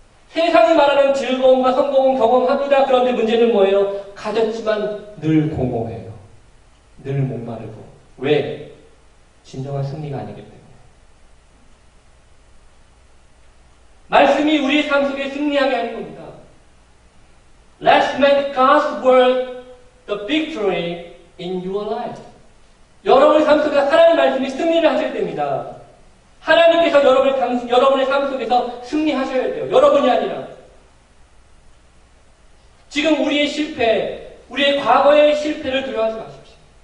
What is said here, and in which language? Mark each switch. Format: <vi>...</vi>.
<ko>세상이 말하는 즐거움과 성공은 경험합니다. 그런데 문제는 뭐예요? 가졌지만 늘 공허해요. 늘 목마르고. 왜? 진정한 승리가 아니기 때문에. 말씀이 우리의 삶 속에 승리하게 하는 겁니다.</ko> <en>Let's make God's word the victory in your life.</en> <ko>여러분의 삶 속에서 하나님의 말씀이 승리를 하셔야 됩니다. 하나님께서 여러분의 삶 속에서 승리하셔야 돼요. 여러분이 아니라. 지금 우리의 실패, 우리의 과거의 실패를 두려워하지 마십시오.</ko>